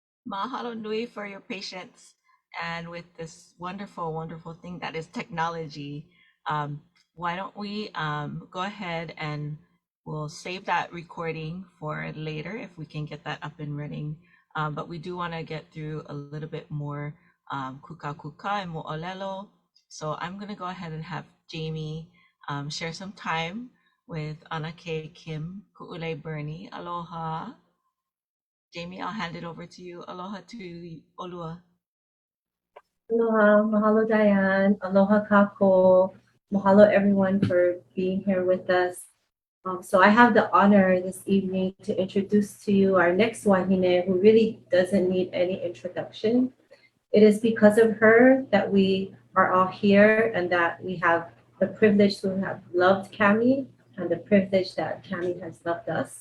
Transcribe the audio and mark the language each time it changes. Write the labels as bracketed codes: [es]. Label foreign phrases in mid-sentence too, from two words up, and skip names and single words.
[haw] Mahalo nui [en] for your patience and with this wonderful, wonderful thing that is technology. Why don't we go ahead and we'll save that recording for later if we can get that up and running. But we do want to get through a little bit more [haw] kuka kuka [en] and mo'olelo. So I'm going to go ahead and have Jamie share some time with Anake, Kim, Ku'ule, Bernie. Aloha. Jamie, I'll hand it over to you. Aloha to Olua. [haw] Aloha, mahalo Diane, aloha kako, [en] mahalo everyone for being here with us. So I have the honor this evening to introduce to you our next wahine who really doesn't need any introduction. It is because of her that we are all here and that we have the privilege to have loved Cami and the privilege that Cami has loved us.